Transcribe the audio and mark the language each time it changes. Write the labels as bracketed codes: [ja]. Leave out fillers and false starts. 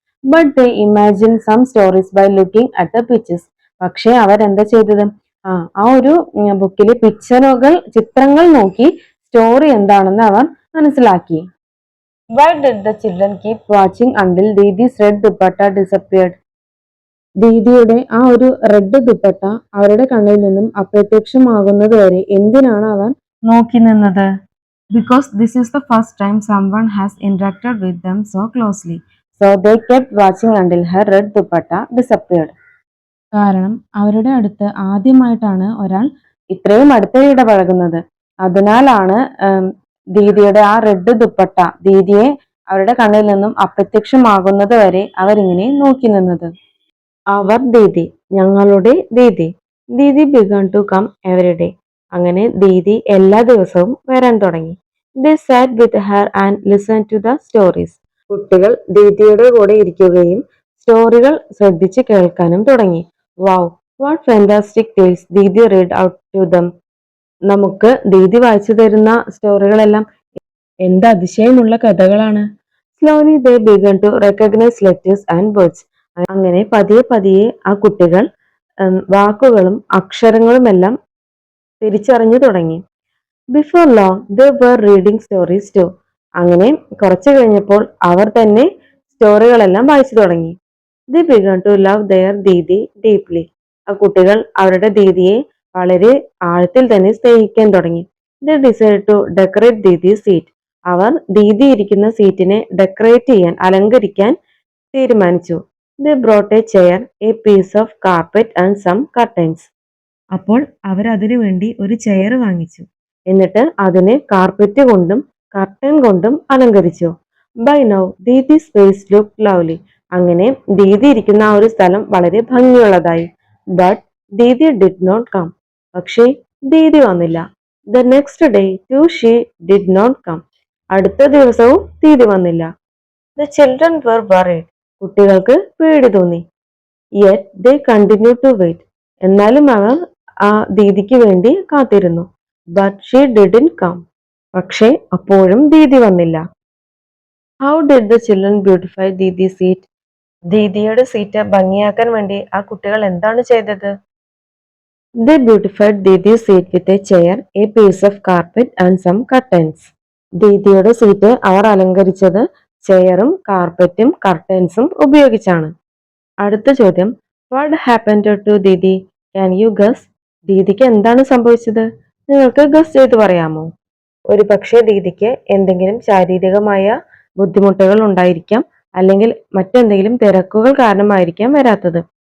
[en] But they imagined some stories by looking at the pictures. [ml] പക്ഷെ അവരെന്താ ചെയ്തത്? ആ ഒരു ബുക്കിലെ ചിത്രങ്ങൾ നോക്കി സ്റ്റോറി എന്താണെന്ന് അവർ മനസ്സിലാക്കി. [en] Why did the children keep watching until Didi's red dupatta disappeared? [ml] ദീദിയുടെ ആ ഒരു റെഡ് ദുപ്പട്ട അവരുടെ കണ്ണിൽ നിന്നും അപ്രത്യക്ഷമാകുന്നത് വരെ എന്തിനാണ് അവർ നോക്കി നിന്നത്? [en] Because this is the first time someone has interacted with them so closely. So they kept watching until her red dupatta disappeared. [ml] കാരണം അവരുടെ അടുത്ത് ആദ്യമായിട്ടാണ് ഒരാൾ ഇത്രയും അടുത്ത് ഇടപഴകുന്നത്. അതിനാലാണ് ദീദിയുടെ ആ റെഡ് ദുപ്പട്ട ദീദിയെ അവരുടെ കണ്ണിൽ നിന്നും അപ്രത്യക്ഷമാകുന്നത് വരെ അവരിങ്ങനെ നോക്കി നിന്നത്. അവർ ദീദി, ഞങ്ങളുടെ Didi. [en] Didi began to come every day. [ml] അങ്ങനെ ദീദി എല്ലാ ദിവസവും വരാൻ തുടങ്ങി. [en] They sat with her and listened to the stories. [ml] കുട്ടികൾ ദീദിയുടെ കൂടെ ഇരിക്കുകയും സ്റ്റോറികൾ ശ്രദ്ധിച്ച് കേൾക്കാനും തുടങ്ങി. [en] Wow, what fantastic tales Didi read out to them. [ml] നമുക്ക് ദീദി വായിച്ചു തരുന്ന സ്റ്റോറികളെല്ലാം എന്ത് അതിശയമുള്ള കഥകളാണ്. [en] Slowly they began to recognize letters and words. [ml] അങ്ങനെ പതിയെ പതിയെ ആ കുട്ടികൾ വാക്കുകളും അക്ഷരങ്ങളുമെല്ലാം തിരിച്ചറിഞ്ഞു തുടങ്ങി. [en] Before long they were reading stories too. [ml] അങ്ങനെ കുറച്ചു കഴിഞ്ഞപ്പോൾ അവർ തന്നെ സ്റ്റോറികളെല്ലാം വായിച്ചു തുടങ്ങി. [en] They began to love their Didi deeply. [ml] ആ കുട്ടികൾ അവരുടെ ദീദിയെ വളരെ ആഴത്തിൽ തന്നെ സ്നേഹിക്കാൻ തുടങ്ങി. [en] They decided to decorate Didi's seat. [ml] അവർ ദീദി ഇരിക്കുന്ന സീറ്റിനെ ഡെക്കറേറ്റ് ചെയ്യാൻ, അലങ്കരിക്കാൻ തീരുമാനിച്ചു. [en] They brought a chair, a piece of carpet and some curtains. [ml] അപ്പോൾ അവർ അതിനു വേണ്ടി ഒരു ചെയർ വാങ്ങിച്ചു. എന്നിട്ട് അതിനെ കാർപ്പറ്റ് കൊണ്ടും കർട്ടൻ കൊണ്ടും അലങ്കരിച്ചു. [en] By now Didi space look lovely. [ml] അങ്ങനെ ദീദി ഇരിക്കുന്ന ആ ഒരു സ്ഥലം വളരെ ഭംഗിയുള്ളതായി. [en] But Didi did not come. [ml] പക്ഷേ ദീദി വന്നില്ല. [en] The next day too she did not come. [ml] അടുത്ത ദിവസവും ദീദി വന്നില്ല. [en] The children were worried. [ml] കുട്ടികൾക്ക് പേടി തോന്നി. [en] Yet they continue to wait. [ml] എന്നാലും അവർ ആ ദീദിക്ക് വേണ്ടി കാത്തിരുന്നു. [en] But she didn't come. [ml] പക്ഷേ അപ്പോഴും ദീദി വന്നില്ല. [en] How did the children beautify Didi seat? [ml] ദീദിയുടെ seat ഭംഗിയാക്കാൻ വേണ്ടി ആ കുട്ടികൾ എന്താണ് ചെയ്തത്? [en] They beautified Didi's seat with a chair, a piece of carpet and some curtains. [ml] ദീദിയുടെ seat അവർ അലങ്കരിച്ചത് ചെയറും കാർപ്പറ്റും കർട്ടൻസും ഉപയോഗിച്ചാണ്. അടുത്ത ചോദ്യം, [en] What happened to Didi? Can you guess? [ml] ദീദിക്ക് എന്താണ് സംഭവിച്ചത്? നിങ്ങൾക്ക് ഗസ് ചെയ്ത് പറയാമോ? ഒരു പക്ഷേ ദീദിക്ക് എന്തെങ്കിലും ശാരീരികമായ ബുദ്ധിമുട്ടുകൾ ഉണ്ടായിരിക്കാം, അല്ലെങ്കിൽ മറ്റെന്തെങ്കിലും തിരക്കുകൾ കാരണമായിരിക്കാം വരാത്തത്.